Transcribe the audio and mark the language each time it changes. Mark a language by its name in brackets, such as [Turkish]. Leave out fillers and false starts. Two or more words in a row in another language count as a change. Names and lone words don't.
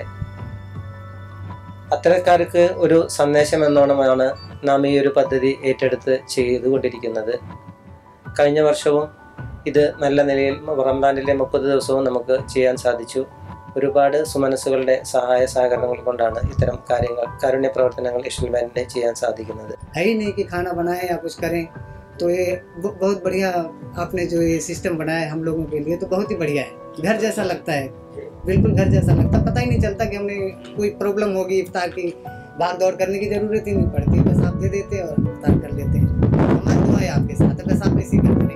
[Malayalam] അത്തരക്കാർക്ക് ഒരു സന്ദേശം എന്നോണമാണ് നാം ഈ ഒരു പദ്ധതി ഏറ്റെടുത്ത് ചെയ്തുകൊണ്ടിരിക്കുന്നത്. കഴിഞ്ഞ വർഷവും ഇത് നല്ല നിലയിൽ റമദാനിലെ 30 ദിവസവും നമുക്ക് ചെയ്യാൻ സാധിച്ചു. ഒരുപാട് സുമനസ്സുകളുടെ സഹായ സഹകരണങ്ങൾ കൊണ്ടാണ് ഇത്തരം കാര്യങ്ങൾ, കാരുണ്യ പ്രവർത്തനങ്ങൾ ഇഷൽ ബാൻഡിനെ ചെയ്യാൻ സാധിക്കുന്നത്. [Hindi] तो ये बहुत बढ़िया आपने जो ये सिस्टम बनाया है हम लोगों के लिए, तो बहुत ही बढ़िया है. घर जैसा लगता है, बिल्कुल घर जैसा लगता है. पता ही नहीं चलता कि हमने कोई प्रॉब्लम होगी इफ्तार की, भाग दौड़ करने की जरूरत ही नहीं पड़ती. बस आप दे देते और इफ्तार कर लेते हैं. हमारी दुआ है आपके साथ, बस आप इसी करते रहिए.